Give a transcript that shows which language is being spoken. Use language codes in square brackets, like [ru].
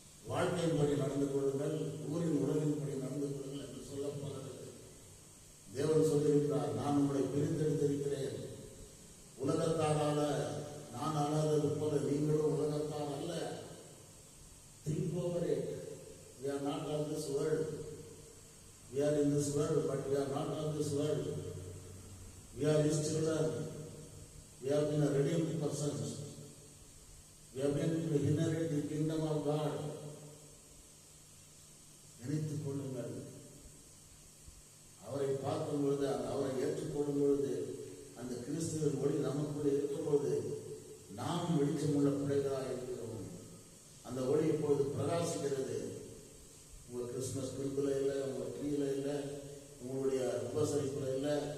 [ta] வாழ்க்கையின்படி நடந்து கொள்ளுங்கள், ஊரின் உறவின்படி நடந்து கொள்ளுங்கள் என்று சொல்லப்படுகிறது. தேவன் சொல்லியிருக்கிறார், நான் உங்களை பிரித்தெடுத்திருக்கிறேன். உலகத்தாரால நான் அல்லாதது போல நீங்களும் உலகத்தார் அல்ல. [en] Think over it. We are not of this world. We are in this world, but we are not of this world. We are His children. We have been a redeemed persons. We have been to inherit the kingdom of God. [ta] நினைத்துக் கொள்ளுங்கள். அவரை பார்க்கும் பொழுது, அவரை ஏற்றுக்கொள்ளும் பொழுது, அந்த கிறிஸ்துவின் ஒளி நமக்குள்ளே இருக்கும்போது நாம் வெளிச்சமுள்ள பிள்ளைகளாக இருக்கிறோம். அந்த ஒளி இப்பொழுது பிரகாசிக்கிறது. உங்கள் கிறிஸ்துமஸ் குறிப்பில் இல்லை, உங்கள் ட்ரீல இல்லை, உங்களுடைய உபசரிப்பில் இல்லை.